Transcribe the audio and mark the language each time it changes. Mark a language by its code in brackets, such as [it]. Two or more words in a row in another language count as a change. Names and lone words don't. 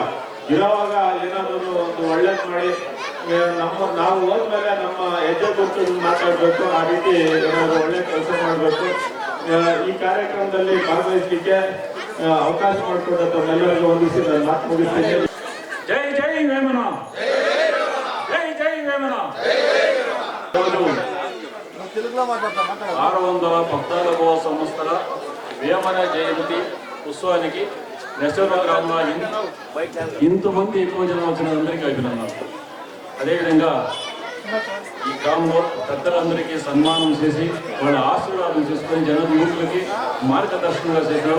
[kn] ಇರೋವಾಗ ಏನಾದರೂ ಒಂದು ಒಳ್ಳೇದು ಮಾಡಿ ನಾವು ಹೋದ್ಮೇಲೆ ನಮ್ಮ ಹೆಜ್ಜೆ ಗುರುತು ಮಾತಾಡಬೇಕು. ಆ ರೀತಿ ಏನಾದರೂ ಒಳ್ಳೆ ಕೆಲಸ ಮಾಡಬೇಕು. ಈ ಕಾರ್ಯಕ್ರಮದಲ್ಲಿ ಭಾಗವಹಿಸಲಿಕ್ಕೆ ಅವಕಾಶ ಮಾಡಿಕೊಟ್ಟ ತಮ್ಮೆಲ್ಲರಿಗೂ ವಂದಿಸಿ ನಾನು ಮಾತು ಮುಗಿಸ್ತೀನಿ. ಜೈ ಜೈ ವೇಮನ, ಜೈ ಜೈ ವೇಮನ. [te] ఆరవందల 14వ సంవత్సర వేమన జయంతి ఉత్సవానికి నెసూరు గ్రామంలో ఇంతమంది ఎక్కువ జనం వచ్చినందరికీ అభినందనలు. అదేవిధంగా ఈ గ్రామంలో పెద్దలందరికీ సన్మానం చేసి వాళ్ళ ఆశీర్వాదం చేసుకొని యువకులకి మార్గదర్శనంగా చేసినారు.